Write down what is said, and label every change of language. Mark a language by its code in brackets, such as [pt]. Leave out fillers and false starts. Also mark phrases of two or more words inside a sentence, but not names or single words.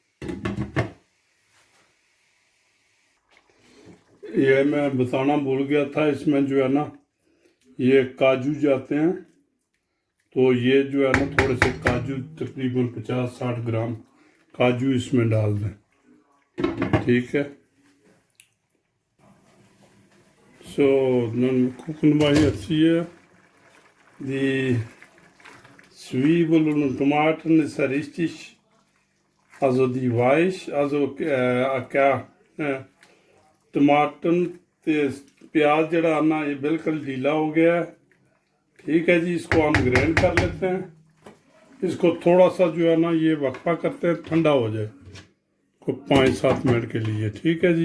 [hi] ये मैं बताना भूल गया था, इसमें जो है ना, ये काजू जाते हैं, तो ये जो है ना, थोड़े से काजू, तकरीबन 50-60 ग्राम काजू इसमें डाल दें, ठीक है। [de] So, dann gucken wir jetzt hier. Die Zwiebeln und Tomaten ist ja richtig, also die weich, also [hi] टमाटर ते प्याज जड़ा ना, ये बिल्कुल ढीला हो गया है, ठीक है जी। इसको हम ग्राइंड कर लेते हैं। इसको थोड़ा सा जो है ना, ये वक्फा करते हैं, ठंडा हो जाए को 5-7 मिनट के लिए, ठीक है जी।